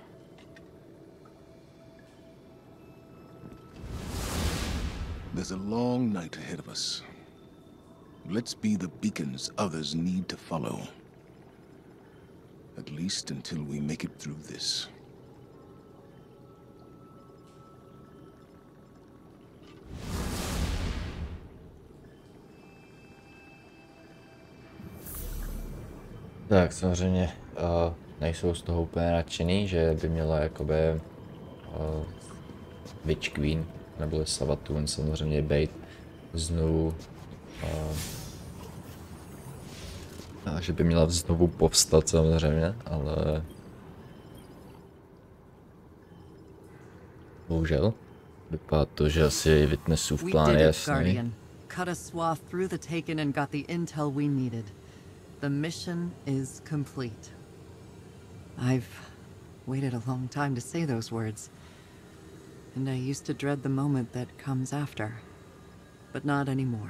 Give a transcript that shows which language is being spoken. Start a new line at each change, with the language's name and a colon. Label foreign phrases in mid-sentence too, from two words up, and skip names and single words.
English: There's a long night ahead of us. Let's be the beacons others need to follow. At least until we make it through this.
Czech: Tak samozřejmě nejsou z toho úplně nadšený, že by měla jakoby Witch Queen nebo Savathun samozřejmě být znovu a že by měla znovu povstat samozřejmě, ale bohužel vypadá to, že asi Witnessův plán je jasný.
English: Cut a swath through the Taken and got the intel we needed. The mission is complete. I've waited a long time to say those words. And I used to dread the moment that comes after. But not anymore.